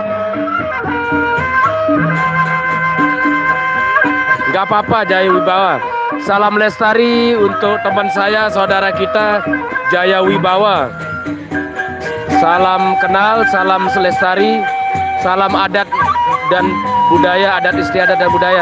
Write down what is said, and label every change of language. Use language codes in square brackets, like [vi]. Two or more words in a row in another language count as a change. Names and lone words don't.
[id] Gak apa-apa, Jaya Wibawa. Salam lestari untuk teman saya, saudara kita Jaya Wibawa. Salam kenal, salam selestari, salam adat dan budaya, adat istiadat dan budaya.